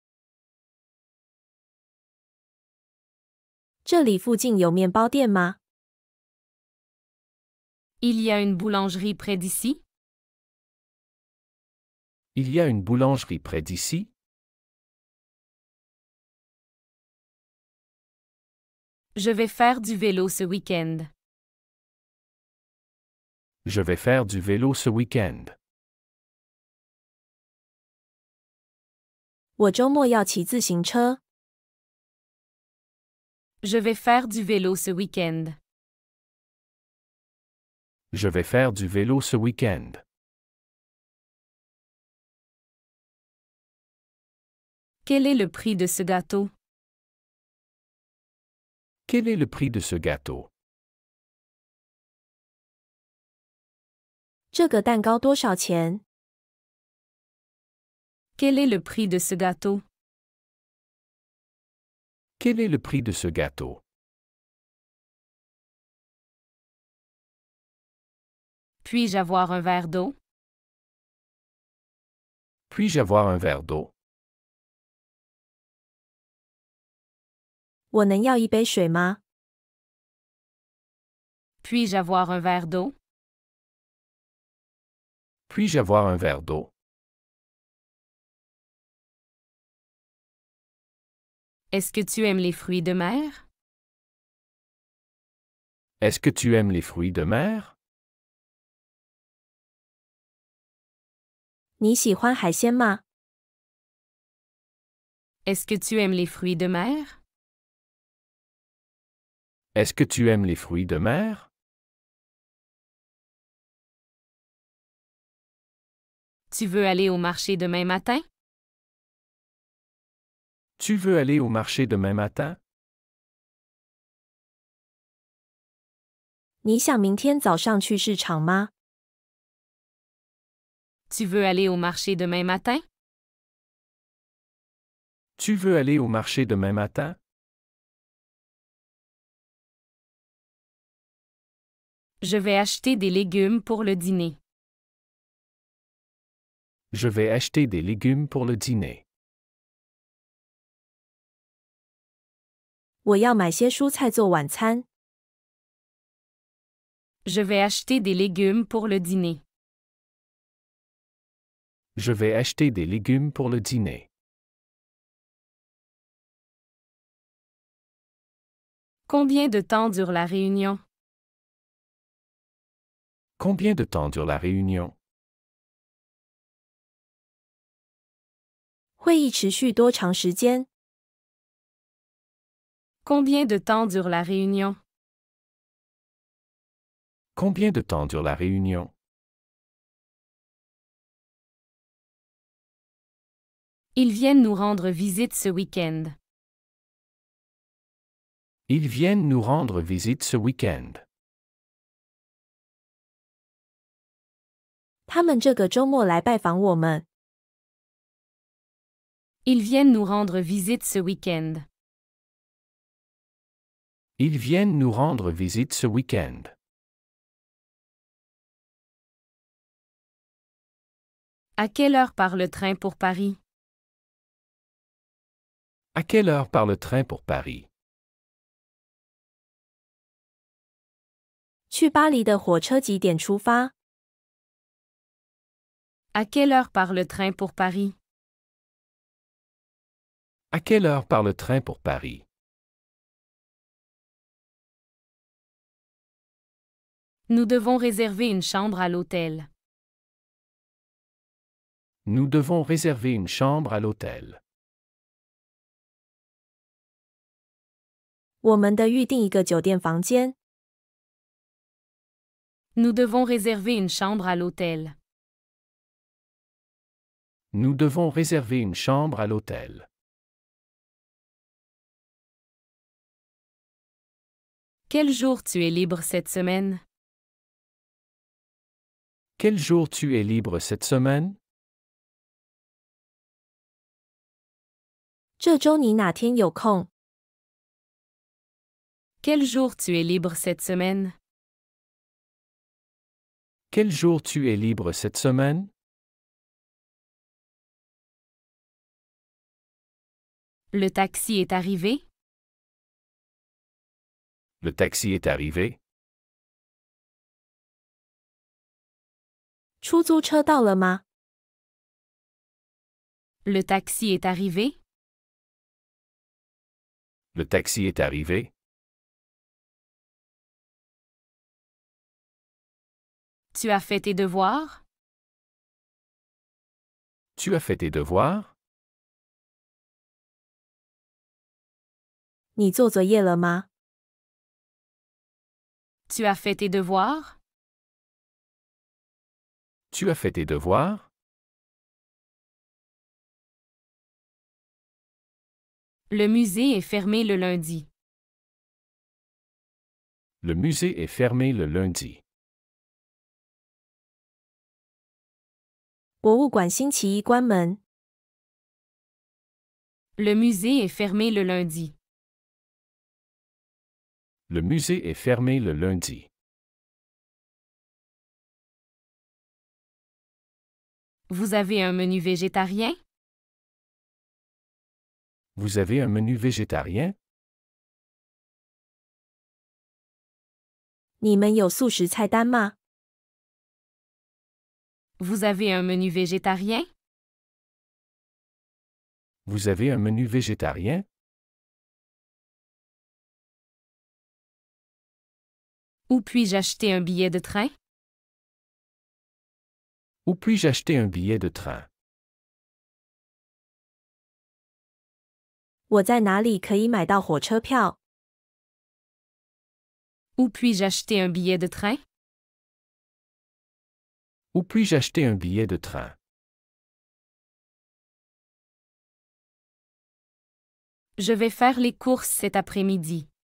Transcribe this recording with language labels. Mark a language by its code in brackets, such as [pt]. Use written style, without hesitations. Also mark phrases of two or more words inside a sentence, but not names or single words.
[zh] 这里附近有面包店吗？ [fr] Il y a une boulangerie près d'ici? Il y a une boulangerie près d'ici. Je vais faire du vélo ce week-end. Je vais faire du vélo ce week-end. [zh] 我周末要骑自行车。 [fr] Je vais faire du vélo ce week-end. Je vais faire du vélo ce week-end. Quel est le prix de ce gâteau? Quel est le prix de ce gâteau? [zh] 这个蛋糕多少钱？ [fr] Quel est le prix de ce gâteau? Quel est le prix de ce gâteau? Puis-je avoir un verre d'eau? Puis-je avoir un verre d'eau? [zh] 我能要一杯水吗？ [fr] Puis-je avoir un verre d'eau? Puis-je avoir un verre d'eau? Est-ce que tu aimes les fruits de mer? Est-ce que tu aimes les fruits de mer? [zh] 你喜欢海鲜吗？ [fr] Est-ce que tu aimes les fruits de mer? Est-ce que tu aimes les fruits de mer? Tu veux aller au marché demain matin? Tu veux aller au marché demain matin? [zh] 你想明天早上去市场吗？ [fr] Tu veux aller au marché demain matin? Tu veux aller au marché demain matin? Je vais acheter des légumes pour le dîner. Je vais acheter des légumes pour le dîner. [zh] 我要买些蔬菜做晚餐。 [fr] Je vais acheter des légumes pour le dîner. Je vais acheter des légumes pour le dîner. Combien de temps dure la réunion? Combien de temps dure la réunion? [zh] 会议持续多长时间？ [fr] Combien de temps dure la réunion? Combien de temps dure la réunion? Ils viennent nous rendre visite ce week-end. Ils viennent nous rendre visite ce week-end. [zh] 他们这个周末来拜访我们。 [fr] Ils viennent nous rendre visite ce week-end. Ils viennent nous rendre visite ce week-end. À quelle heure part le train pour Paris? À quelle heure part le train pour Paris? [zh] 去巴黎的火车几点出发？ [fr] À quelle heure part le train pour Paris? À quelle heure part le train pour Paris? Nous devons réserver une chambre à l'hôtel. Nous devons réserver une chambre à l'hôtel. [zh] 我们的预定一个酒店房间。 [fr] Nous devons réserver une chambre à l'hôtel. Nous devons réserver une chambre à l'hôtel. Quel jour tu es libre cette semaine? Quel jour tu es libre cette semaine? [zh] 这周你哪天有空？ [fr] Quel jour tu es libre cette semaine? Quel jour tu es libre cette semaine? Le taxi est arrivé? Le taxi est arrivé. [zh] 出租车到了吗？ [fr] Le taxi est arrivé? Le taxi est arrivé. Tu as fait tes devoirs? Tu as fait tes devoirs? [zh] 你做作业了吗？ [fr] Tu as fait tes devoirs? Tu as fait tes devoirs? Le musée est fermé le lundi. Le musée est fermé le lundi. [zh] 博物馆星期一关门。 [fr] Le musée est fermé le lundi. Le musée est fermé le lundi. Vous avez un menu végétarien? Vous avez un menu végétarien? [zh] 你们有素食菜单吗？ [fr] Vous avez un menu végétarien? Vous avez un menu végétarien? Où puis-je acheter un billet de train? Où puis-je acheter un billet de train? [zh] 我在哪里可以买到火车票？ [fr] Où puis-je acheter un billet de train? Où puis-je acheter un billet de train? Je vais faire les courses cet après-midi.